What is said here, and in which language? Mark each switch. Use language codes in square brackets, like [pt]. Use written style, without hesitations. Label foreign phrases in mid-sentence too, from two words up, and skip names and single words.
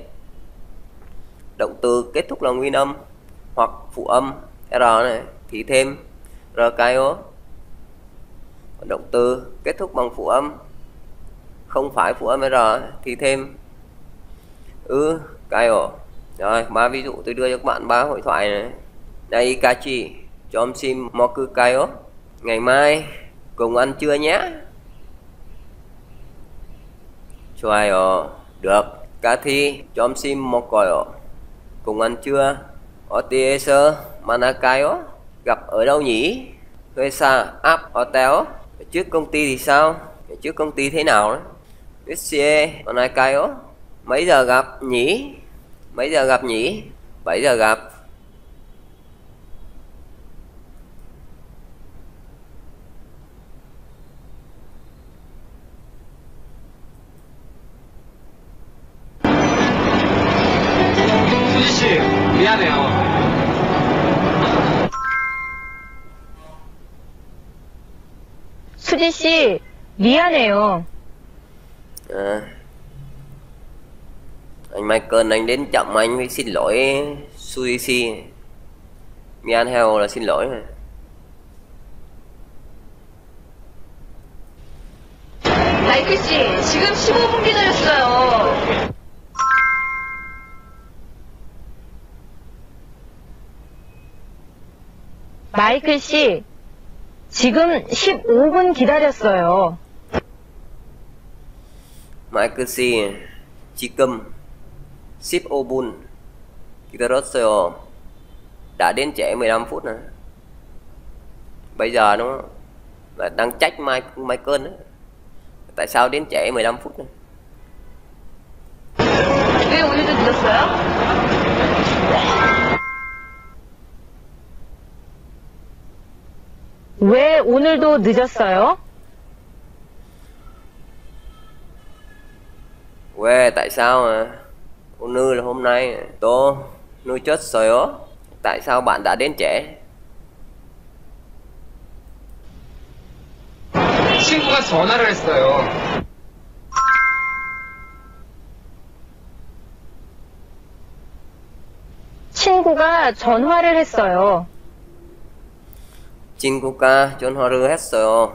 [vi] Động từ kết thúc là nguyên âm hoặc phụ âm r này thì thêm r o. Động từ kết thúc bằng phụ âm không phải phụ âm r thì thêm cái ổ. Rồi 3 ví dụ tôi đưa cho các bạn 3 hội thoại này. [ko] Daikachi 점심 먹을까요? [vi] ngày mai cùng ăn trưa nhé. [ko] 좋아요. được. 같이 점심 먹어요. [vi] cùng ăn trưa. [ko] 어디에서 만날까요? [vi] gặp ở đâu nhỉ? [ko] 회사 앞 [vi] hotel. Trước công ty thì sao? Trước công ty thế nào đấy? [ko] 몇 시에 만날까요? [vi] mấy giờ gặp nhỉ? mấy giờ gặp nhỉ? 7 giờ gặp. [ko] 수지 씨, 미안해요. 수지 씨, 미안해요. [vi] À, anh Michael anh đến chậm anh mới xin lỗi Suzy. 미안해요 là xin lỗi mà. [ko] 마이클 씨, 지금 15분 기다렸어요. 마이클 씨, 지금 15분 기다렸어요. Michael C. 지금 15분 기다렸어요. [vi] đã đến trễ 15 phút nè. Bây giờ đúng không? Là đang trách Michael đó. Tại sao đến trễ 15 phút nè? [ko] 왜 오늘도 늦었어요? 왜 오늘도 늦었어요? [vi] 왜 tại sao mà? 오늘 là hôm nay. [ko] 또 늦었어요. [vi] Tại sao bạn đã đến trễ? [ko] 친구가 전화를 했어요. 친구가 전화를 했어요. 친구가 전화를 했어요.